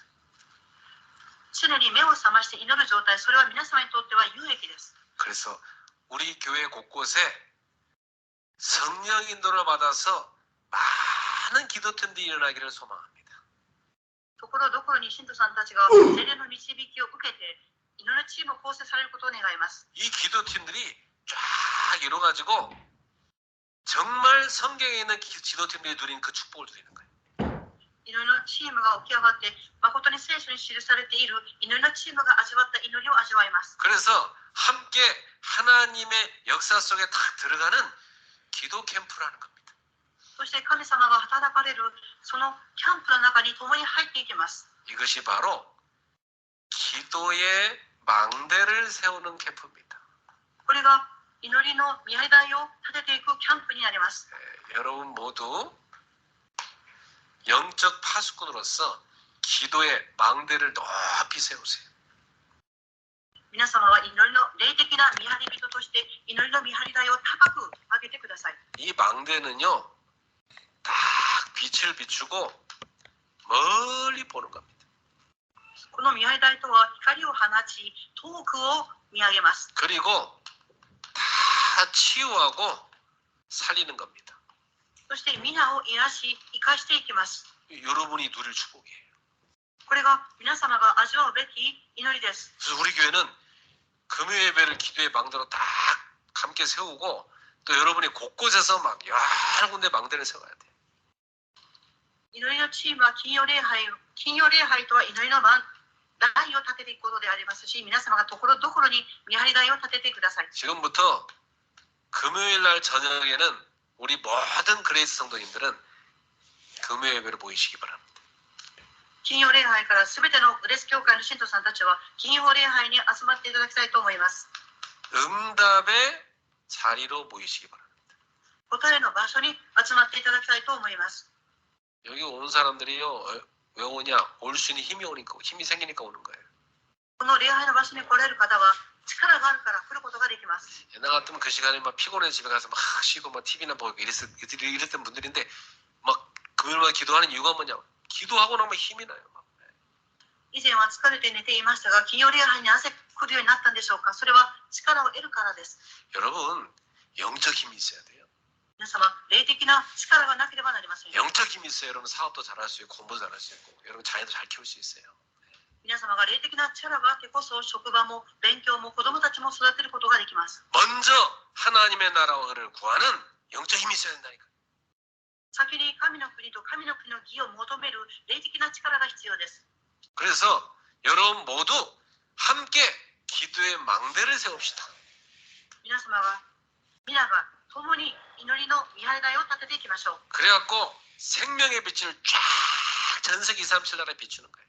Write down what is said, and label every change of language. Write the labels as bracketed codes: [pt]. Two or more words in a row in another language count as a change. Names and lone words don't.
[ja] 常に目を覚まして祈る状態、それは皆様にとっては有益です。 [ko] 그래서 우리 교회 곳곳에 성령 인도를 받아서 많은 기도팀들이 일어나기를 소망합니다. [ja] ところどころに信徒さんたちが聖霊の導きを受けて祈るチームを構成されることを願います。 [ko] 이 기도팀들이 쫙 이뤄가지고 정말 성경에 있는 기도팀들이 누린 그 축복을 누리는 거예요. [ja] 祈りのチームが起き上がって誠に聖書に記されている祈りのチームが味わった祈りを味わいます。 [ko] 그래서 함께 하나님의 역사 속에 딱 들어가는 기도 캠프라는 겁니다. [ja] そして神様が働かれるそのキャンプの中に共に入っていきます。 [ko] 이것이 바로 기도의 망대를 세우는 캠프입니다. [ja] これが祈りの見張り台を立てていくキャンプになります。 [ko] 여러분 모두 영적 파수꾼으로서 기도의 망대를 높이 세우세요. [ja] 皆様は祈りの霊的な見張り人として祈りの見張り台を高く上げてください。 [ko] 이 망대는요, 딱 빛을 비추고 멀리 보는 겁니다. [ja] この見張り台とは光を放ち遠くを見上げます。 [ko] 그리고 다 치유하고 살리는 겁니다. [ja] そして皆を癒し生かしていきます。 [ko] 여러분이 누릴 축복이에요. [ja] これが皆様が味わうべき祈りです。 [ko] 그래서 우리 교회는 금요 예배를 기도의 망대로 딱 함께 세우고 또 여러분이 곳곳에서 막 여러 군데 망대를 세워야 돼요. [ja] 祈りのチームは金曜礼拝とは祈りの台を立てていくことでありますし、皆様がところどころに見張り台を立ててください。 [ko] 지금부터 금요일 날 저녁에는 우리 모든 그레이스 성도님들은 금요 예배를 모이시기 바랍니다. [ja] 金曜礼拝からすべてのグレース教会の信徒さんたちは金曜礼拝に集まっていただきたいと思います。 [ko] 응답의 자리로 모이시기 바랍니다. [ja] 答えの場所に集まっていただきたいと思います。 [ko] 여기 오는 사람들이요, 왜 오냐? 올 수 있는 힘이 생기니까 오는 거예요. [ja] この礼拝の場所に来られる方は力があるから来ることができます。 [ko] 옛날 같으면 그 시간에 막 피곤해 집에 가서 막 쉬고 막 TV나 보고 이랬던 분들인데 막 금요일마다 기도하는 이유가 뭐냐? 기도하고 나면 힘이 나요. [ja] 以前は疲れて寝ていましたが、金曜礼拝に汗くるようになったんでしょうか。それは力を得るからです。 [ko] 여러분, 영적 힘이 있어야 돼요. [ja] 皆様、霊的な力がなければなりません。 [ko] 영적 힘이 있어야 여러분 사업도 잘할 수 있고 공부도 잘할 수 있고 여러분 자녀도 잘 키울 수 있어요. [ja] 皆様が霊的な力があってこそ職場も勉強も子供たちも育てることができます。 [ko] 먼저 하나님의 나라를 구하는 영적 힘이 있어야 된다니까. [ja] 先に神の国と神の国の義を求める霊的な力が必要です。 [ko] 그래서 여러분 모두 함께 기도의 망대를 세웁시다. [ja] 皆様が皆が共に祈りの見張り台を立てていきましょう。 [ko] 그래갖고 생명의 빛을 쫙 전 세계 2, 3, 7 나라에 비추는 거예요.